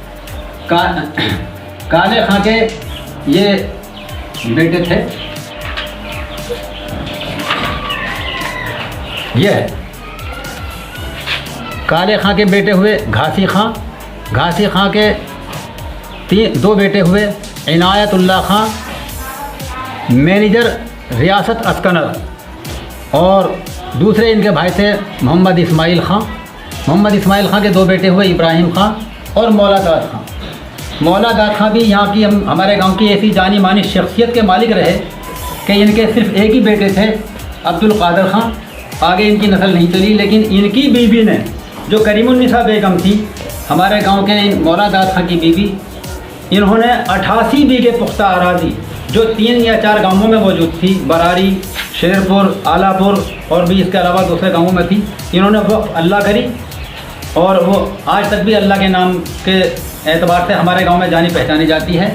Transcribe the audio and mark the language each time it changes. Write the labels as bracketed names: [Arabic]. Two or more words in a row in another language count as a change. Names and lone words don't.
[Hindi] काले खां के ये बेटे थे, ये काले खां के बेटे हुए घासी खां। घासी खां के 2 बेटे हुए इनायतुल्लाह खां, मैनेजर रियासत अस्कनर। और दूसरे इनके भाई थे मोहम्मद इस्माइल खां। मोहम्मद इस्माइल खां के 2 बेटे हुए इब्राहिम खां और मौलादाद खां। मौलादाद खां भी यहाँ की हमारे गांव की ऐसी जानी मानी शख्सियत के मालिक रहे कि इनके सिर्फ एक ही बेटे थे अब्दुल कादर खां। आगे इनकी नस्ल नहीं चली, लेकिन इनकी बीवी ने जो करीमुन्निसा बेगम थी, हमारे गांव के मौला दाद खां की बीवी, इन्होंने 88 बीघे पुख्ता अराजी जो 3 या 4 गांवों में मौजूद थी, बरारी, शेरपुर, आलापुर और भी इसके अलावा दूसरे गांवों में थी, इन्होंने वक़्फ़ अल्लाह करी और वो आज तक भी अल्लाह के नाम के एतबार से हमारे गांव में जानी पहचानी जाती है।